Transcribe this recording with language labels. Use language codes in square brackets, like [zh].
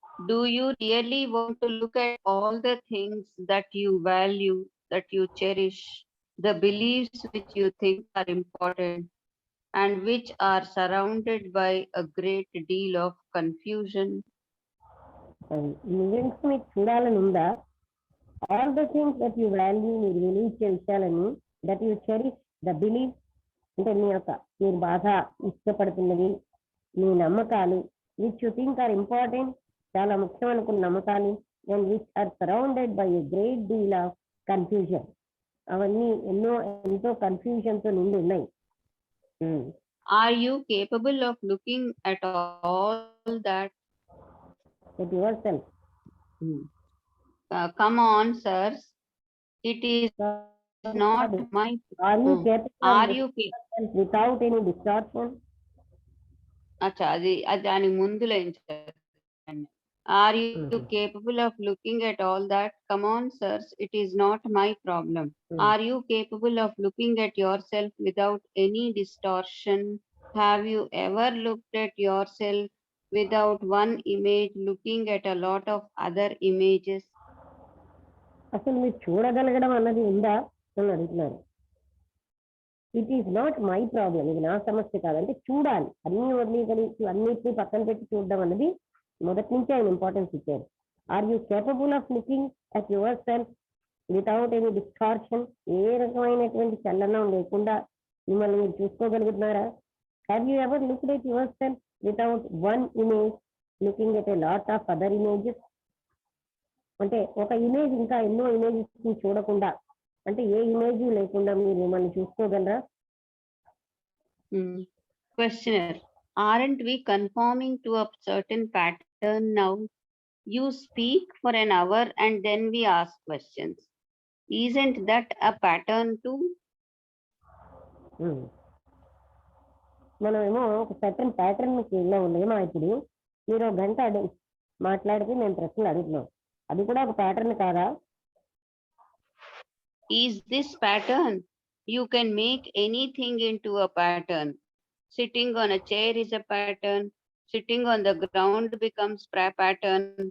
[en] Do you really want to look at all the things that you value, that you cherish, the beliefs which you think are important, and which are surrounded by a great deal of confusion? [te] నిజంగా మీకు చూడాలని ఉందా? [en] all the things that you value, [te] మీరు విలువించే విషయాలని, [en] that you cherish, the belief [te] అంటే మీరు బాగా ఇష్టపడుతున్నవి, మీ నమ్మకాలు, [en] which you think are important, [te] చాలా ముఖ్యం అనుకున్న నమ్మకాలు, [en] And which are surrounded by a great deal of confusion. [te] అవన్నీ ఎంతో కన్ఫ్యూజన్ తో నిండి ఉన్నాయి. [en] Are you capable of looking at all that? At yourself. Come on, sirs. It is not my. Are you capable Are you without any distortion? [te] అచ్చా, అది దాని ముందు line. [en] Are you capable of looking at all that? Come on, sirs. It is not my problem. Are you capable of looking at yourself without any distortion? Have you ever looked at yourself without one image looking at a lot of other images? [te] అసలు మీరు చూడగలగడం అన్నది ఉందా అని అడుగుతున్నారు. [en] it is not my problem, [te] ఇది నా సమస్య కాదంటే చూడాలి. అన్ని వదిలికలిసి అన్నిటినీ పక్కన పెట్టి చూడడం అన్నది మొదటి నుంచి ఆయన ఇంపార్టెన్స్ ఇచ్చారు. [en] Are you capable of looking at yourself without any distortion? [te] ఏ రకమైనటువంటి చలనం లేకుండా మిమ్మల్ని మీరు చూసుకోగలుగుతున్నారా? [en] Have you ever looked at yourself without one image looking at a lot of other images? [te] అంటే ఒక ఇమేజ్ ఇంకా ఎన్నో ఇమేజెస్ చూడకుండా, అంటే ఏ ఇమేజ్ లేకుండా మీరు మిమ్మల్ని చూసుకోగలరా? [en] Questioner: aren't we conforming to a certain pattern now? You speak for an hour and then we ask questions. Isn't that a pattern too? [te] మనమేమో ఒక సర్టన్ ప్యాటర్న్ లో ఉన్నామా? ఇప్పుడు మీరు ఒక గంట మాట్లాడితే మేము ప్రశ్నలు అడుగుతున్నాం, అది కూడా ఒక ప్యాటర్న్ కాదా? [en] Is this pattern? You can make anything into a pattern. Sitting on a chair is a pattern. Sitting on the ground becomes pattern.